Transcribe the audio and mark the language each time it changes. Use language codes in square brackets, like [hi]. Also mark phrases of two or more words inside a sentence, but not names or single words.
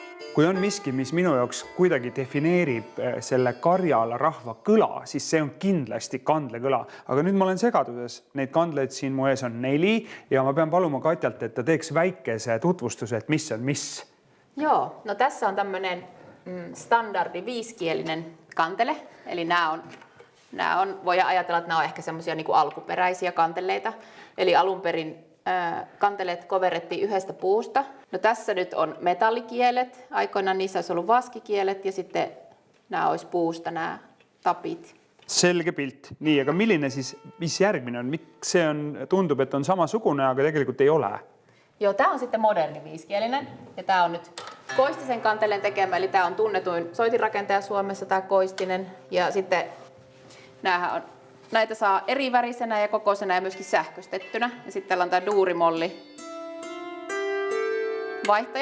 [et] kui on miski, mis minu jaoks kuidagi defineerib selle Karjala rahva kõla, siis see on kindlasti kandlekõla. Aga nüüd ma olen segaduses. Neid kandleid siin mu ees on 4 ja ma pean paluma Katjalt, et ta teeks väikese tutvustuse, et mis on mis. [fi] Joo, no tässä on tämmöinen standardi 5-kielinen kantele. Eli nämä on, voidaan ajatella, että nämä on ehkä semmoisia niin kuin alkuperäisiä kanteleita. Eli alun perin kanteleet koverrettiin yhdestä puusta. No tässä nyt on metallikielet. Aikoinaan niissä olisi ollut vaskikielet ja sitten nämä olisi puusta nämä tapit. [et] Selge pilt. Nii, aga milline siis, mis järgmine on? Miks see on, tundub, et on samasugune, aga tegelikult ei ole? [fi] Joo, tämä on sitten moderni 5-kielinen ja tämä on nyt Koistisen kanteleen tekemä, eli tämä on tunnetuin soitinrakentaja Suomessa, tämä Koistinen. Ja sitten näitä saa eri värisenä ja kokoisena ja myöskin sähköstettynä. Ja sitten täällä on tämä duurimolli vaihtaja.